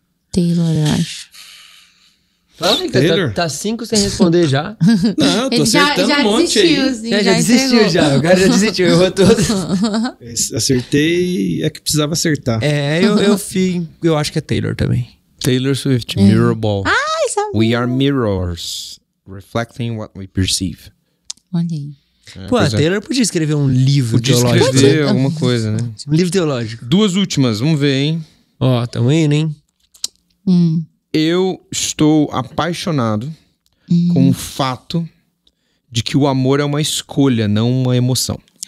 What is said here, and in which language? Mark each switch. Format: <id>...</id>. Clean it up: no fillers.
<pt>Taylor, eu acho. Tá 5 sem responder já. Não, eu tô acertando um monte aí. Assim, já desistiu já. O cara já desistiu, errou tudo. Acertei, é que precisava acertar. Eu acho que é Taylor também. Taylor Swift, Mirror Ball. Ai, sabia.</pt> <en>We are mirrors, reflecting what we perceive.</en> <pt>Olha aí. Pô, a Taylor podia escrever um livro teológico. Podia escrever alguma coisa, né? Um livro teológico. 2 últimas, vamos ver, hein? Ó, tamo indo, hein? Eu estou apaixonado com o fato de que o amor é uma escolha, não uma emoção.</pt>